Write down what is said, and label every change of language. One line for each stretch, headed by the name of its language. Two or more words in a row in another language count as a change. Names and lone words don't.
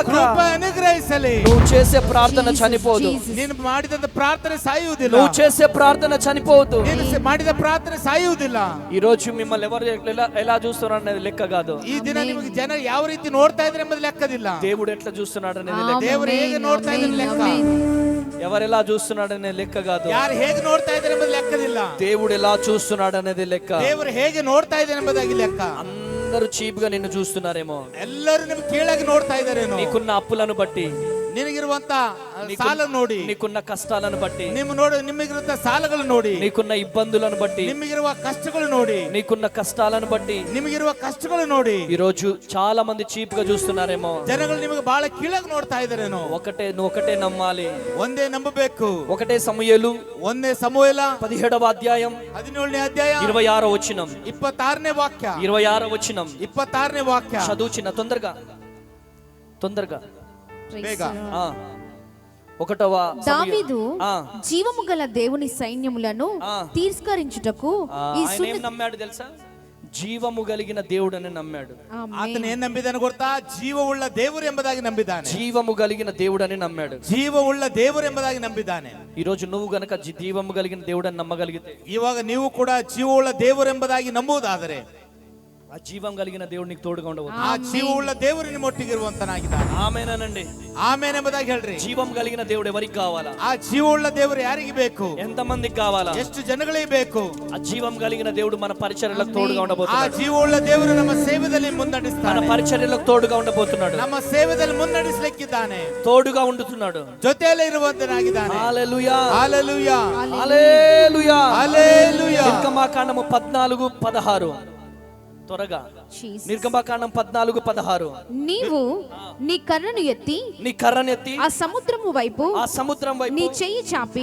Kannada: ಕೃಪೆ ಅನುಗ್ರಹಿಸಲಿ.
Telugu: నువ్వు చేసే ప్రార్థన చనిపోదు,
Kannada: ನೀನು ಮಾಡಿದ ಪ್ರಾರ್ಥನೆ ಸಾಯುವುದಿಲ್ಲ.
Telugu: నువ్వు చేసే ప్రార్థన చనిపోదు.
Kannada: ನೀನು ಮಾಡಿದ ಪ್ರಾರ್ಥನೆ ಸಾಯುವುದಿಲ್ಲ.
Telugu: ఈ రోజు మిమ్మల్ని ఎవరు ఎలా చూస్తున్నారు అనేది లెక్క కాదు.
Kannada: ಈ ದಿನ ನಿಮಗೆ ಜನ ಯಾವ ರೀತಿ ನೋಡ್ತಾ ಇದ್ರೆ ಎಂಬುದು ಲೆಕ್ಕದಿಲ್ಲ.
Telugu: దేవుడు ఎట్లా చూస్తున్నాడు అనేది లెక్క.
Kannada: ದೇವರು ಹೇಗೆ ನೋಡ್ತಾ ಇದ್ರೆ ಲೆಕ್ಕ.
Telugu: ఎవరు ఎలా చూస్తున్నాడు అనేది లెక్క కాదు.
Kannada: ಯಾರು ಹೇಗೆ ನೋಡ್ತಾ ಇದ್ದಾರೆ ಎಂಬುದು ಲೆಕ್ಕದಿಲ್ಲ.
Telugu: దేవుడు ఎలా చూస్తున్నాడు అనేది లెక్క.
Kannada: ದೇವರು ಹೇಗೆ ನೋಡ್ತಾ ಇದ್ದಾರೆ ಎಂಬುದಾಗಿ ಲೆಕ್ಕ.
Telugu: అందరూ చీప్ గా నిన్ను చూస్తున్నారేమో,
Kannada: ಎಲ್ಲರೂ ನಿಮ್ಗೆ ಕೀಳಾಗಿ ನೋಡ್ತಾ ಇದ್ದಾರೇನೋ.
Telugu: నీకున్న అప్పులను బట్టి,
Kannada: ನಿನಗಿರುವಂತ ಸಾಲ ನೋಡಿ,
Telugu: నీకున్న కష్టాలను బట్టి,
Kannada: ನಿಮಗಿರುವಂತ ಸಾಲಗಳು ನೋಡಿ,
Telugu: నీకున్న ఇబ్బందులను బట్టి,
Kannada: ನಿಮಗಿರುವ కಷ್ಟಗಳು ನೋಡಿ,
Telugu: నీకున్న కష్టాలను బట్టి
Kannada: ನಿಮಗಿರುವ ಕಷ್ಟಗಳು ನೋಡಿ
Telugu: ఈ రోజు చాలా మంది చీప్ గా చూస్తున్నారేమో.
Kannada: ಜನಗಳು ನಿಮಗೆ ಬಹಳ ಕೀಳಾಗಿ ನೋಡ್ತಾ ಇದ್ದಾರೇನೋ.
Telugu: నువ్వు ఒకటే నమ్మాలి,
Kannada: ಒಂದೇ ನಂಬಬೇಕು.
Telugu: ఒకటే సమూయేలు
Kannada: ಒಂದೇ ಸಮುವೇಲ
Telugu: 17వ అధ్యాయం
Kannada: 17ನೇ ಅಧ್ಯಾಯ
Telugu: 26వ వచనం,
Kannada: 26ನೇ ವಾಕ್ಯ,
Telugu: 26వ వచనం
Kannada: 26ನೇ ವಾಕ್ಯ
Telugu: చదువుచిన తొందరగా
Kannada: ಬೇಗ.
Telugu: ఆ, 1వ దావీదు ఆ. జీవము గల దేవుని సైన్యములను ఆ. తిరస్కరించుటకు ఈ ఆయన ఏం నమ్మాడు తెలుసా? జీవము కలిగిన దేవుడని నమ్మాడు.
Kannada: ಆತನ ಏನ್ ನಂಬಿದಾನೆ ಗೊತ್ತಾ? ಜೀವವುಳ್ಳ ದೇವರು ಎಂಬುದಾಗಿ ನಂಬಿದ್ದಾನೆ.
Telugu: జీవము కలిగిన దేవుడని నమ్మాడు.
Kannada: ಜೀವವುಳ್ಳ ದೇವರು ಎಂಬುದಾಗಿ ನಂಬಿದ್ದಾನೆ.
Telugu: ఈ రోజు నువ్వు గనక జీవము కలిగిన దేవుడని నమ్మగలిగితే,
Kannada: ಇವಾಗ ನೀವು ಕೂಡ ಜೀವವುಳ್ಳ ದೇವರು ಎಂಬುದಾಗಿ ನಂಬುವುದಾದರೆ
Telugu: ఆ జీవం కలిగిన దేవుడు నీకు తోడుగా ఉండవచ్చు.
Kannada: ಆ ಜೀವವುಳ್ಳ ದೇವರು ನಿಮ್ಮ ಒಟ್ಟಿಗಿರುವಂತನಾಗಿದ್ದಾನೆ.
Telugu: ఆమేనండి.
Kannada: ಆಮೇನ್ ಎಂಬುದಾಗಿ ಹೇಳ್ರಿ.
Telugu: జీవం కలిగిన దేవుడు ఎవరికి కావాలా?
Kannada: ಆ ಜೀವವುಳ್ಳ ದೇವರು ಯಾರಿಗೆ ಬೇಕು?
Telugu: ఎంత మందికి కావాలా?
Kannada: ಎಷ್ಟು ಜನಗಳಿಗೆ ಬೇಕು?
Telugu: ఆ జీవం కలిగిన దేవుడు మన పరిచర్యలకు తోడుగా
Kannada: ಆ
Telugu: ఉండబోతున్నాడు.
Kannada: ಜೀವವುಳ್ಳ ದೇವರು ನಮ್ಮ ಸೇವೆಯಲ್ಲಿ
Telugu: మన
Kannada: ಮುನ್ನಡೆಸ್ತಾನೆ.
Telugu: పరిచర్యలకు తోడుగా ఉండబోతున్నాడు.
Kannada: ನಮ್ಮ ಸೇವೆಯಲ್ಲಿ ಮುನ್ನಡೆಸಲಿಕ್ಕಿದ್ದಾನೆ.
Telugu: తోడుగా ఉండుతున్నాడు.
Kannada: ಜೊತೆಯಲ್ಲೇ ಇರುವಂತನಾಗಿದ್ದಾನೆ.
Telugu: హల్లెలూయా, హల్లెలూయా, హల్లెలూయా, హల్లెలూయా. నిర్గమకాండము 14:16 త్వరగా. నిర్గమకాండం 14:16. నీవు నీ కర్రను ఎత్తి నీ కర్రను ఎత్తి ఆ సముద్రము వైపు ఆ సముద్రం వైపు నీ చెయ్యి చాపి